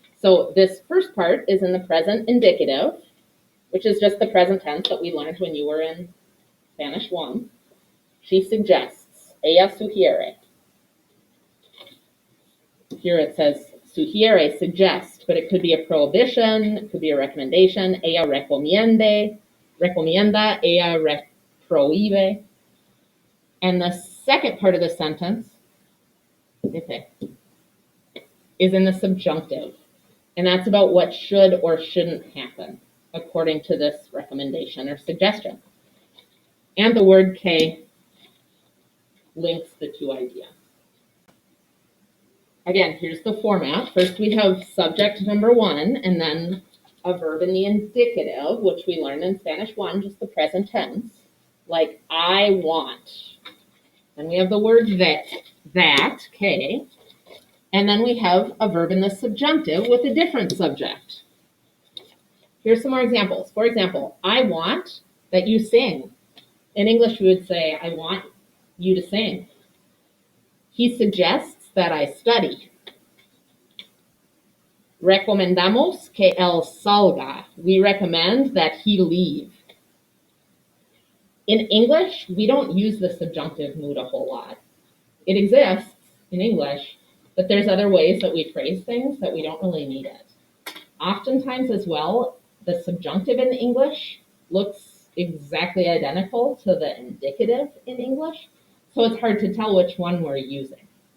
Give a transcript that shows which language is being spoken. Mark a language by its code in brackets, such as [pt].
[en] So this first part is in the present indicative, which is just the present tense that we learned when you were in Spanish 1. She suggests. [es] Ella sugiere. [en] Here it says sugiere, suggest, but it could be a prohibition, it could be a recommendation. [es] Ella recomienda, ella prohíbe. [en] And the second part of the sentence is in the subjunctive. And that's about what should or shouldn't happen according to this recommendation or suggestion. And the word que links the two ideas. Again, here's the format. First, we have subject number 1, and then a verb in the indicative, which we learned in Spanish 1, just the present tense, like I want. Then we have the word that, que, and then we have a verb in the subjunctive with a different subject. Here's some more examples. For example, I want that you sing. In English, we would say, I want you to sing. He suggests that I study. [es] Recomendamos que él salga. [en] We recommend that he leave. In English, we don't use the subjunctive mood a whole lot. It exists in English, but there's other ways that we phrase things that we don't really need it. Oftentimes as well, the subjunctive in English looks exactly identical to the indicative in English, so it's hard to tell which one we're using.